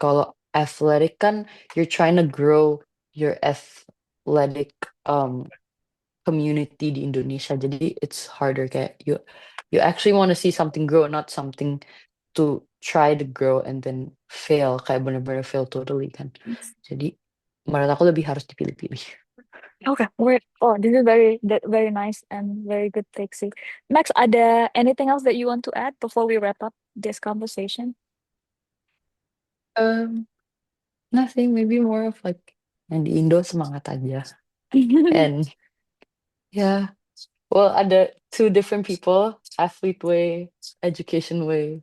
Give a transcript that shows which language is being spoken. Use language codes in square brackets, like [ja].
[en] Kalau athletic kan you're trying to grow your athletic community di Indonesia. Jadi it's harder kayak you actually want to see something grow, not something to try to grow and then fail kayak bener-bener fail totally kan. [id] Jadi menurut aku lebih harus dipilih-pilih. [en] Okay, wait. Oh, this is very nice and very good take, sih. Max, ada anything else that you want to add before we wrap up this conversation? Um, Nothing, maybe more of like yang di Indo semangat aja. And yeah, well, ada two different people, athlete way, education way.